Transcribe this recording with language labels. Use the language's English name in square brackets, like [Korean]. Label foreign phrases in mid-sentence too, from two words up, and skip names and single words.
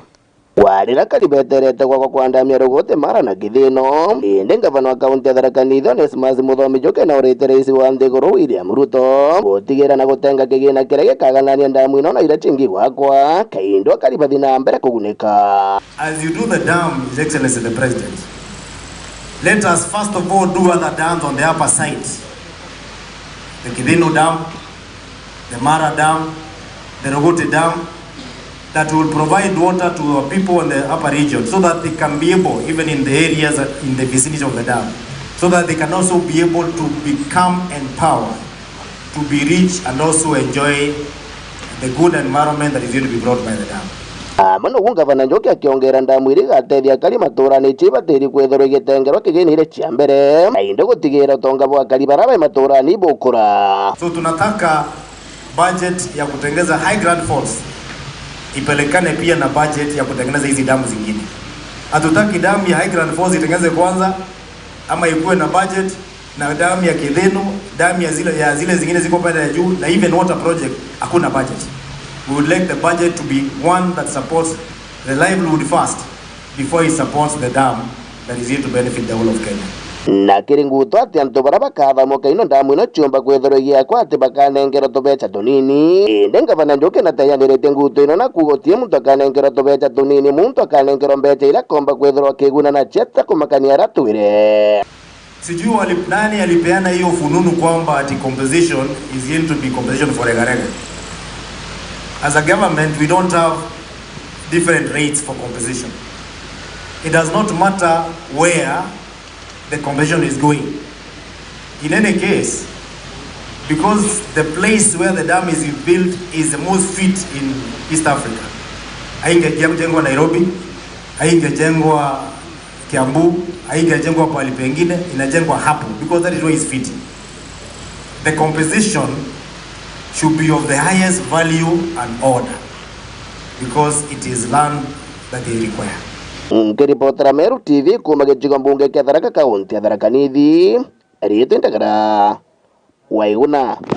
[Meru] warira karibeterete kwa kwandamia rugote mara na githino inde gavana wa kaunti ya Tharaka Nithi Onesmus Muthomi Njuki na urite rais wa Ndiguru William Ruto gutigira na gutenga kigina kiria gikaganania damu ino na ira chingi gwakwa kaindo karibathi na mbere kugunika. [English] As you do the dam, His Excellency the President, let us first of all do other dams on the upper side. The Kidino Dam, the Mara Dam, the Rogote Dam, that will provide water to our people in the upper region so that they can be able, even in the areas in the vicinity of the dam, so that they can also be able to become empowered, to be rich and also enjoy the good environment that is going to be brought by the dam. [Meru] Mano gavana Njoki akiongera ndamu iri gateithia kari maturani chibatiri kwethoro igitengerwa kigenire chia mbere na inde gutigira tonga bwa kari baraba maturani bukura. [Swahili] So tunataka budget ya kutengeza high grand falls ipelekane pia na budget ya kutengeneza hizi damu zingine. Hatutaki damu ya high grand falls itengeneze kwanza ama ikuwe na budget na damu ya Kidheno, damu ya zile zingine ziko pale ya juu, na [English] even water project [Swahili] hakuna budget. [English] We would like the budget to be one that supports the livelihood first before it supports the dam that is here to benefit the whole of Kenya. [Meru] Na kiringuto ati antu baraba kathamuka ino ndamu ino chumba kwethoro giakwa ati bakanengera tubecha tunini inde gavana Njoki nateyanirite nguto ino na kugotie muntu akanengera tubecha tunini muntu akanengera mbecha ila komba kwethoro akiguna na cheta kumakania ratwire. [Swahili] Sijui nani alipeana hiyo fununu kwamba ati [English] compensation is going to be compensation for regarega. As a government, we don't have different rates for compensation. It does not matter where the compensation is going. In any case, because the place where the dam is built is the most fit in East Africa. [Swahili] Haingejengwa Nairobi, haingejengwa Kiambu, haingejengwa pahali pengine, inajengwa hapo [English] because that is where it's fitting. The compensation should be of the highest value and order because it is land that they require. [Meru] Nkiripotera Meru TV kuma gichigo mbunge kia Tharaka County ya Tharaka Nithi Rito Ndagara Waiguna.